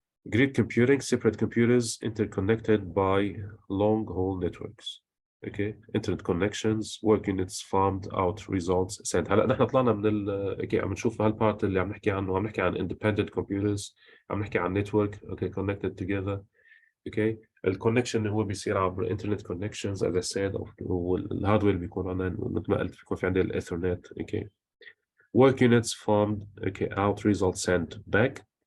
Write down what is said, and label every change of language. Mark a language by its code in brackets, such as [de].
[en] Grid computing, separate computers interconnected by long-haul networks. Okay, internet connections, work units farmed out results sent. [ar] هلا نحن طلعنا من اوكي عم نشوف هالبارت اللي عم نحكي عنه، عم نحكي عن [en] independent computers، [ar] عم نحكي عن network اوكي [en] connected together. [ar] اوكي الكونكشن هو بيصير عبر internet connections [en] as I said، [ar] والهاردوير بيكون عندنا مثل ما قلت بيكون في عندنا الايثرنت. [en] Okay work units farmed okay out results sent back.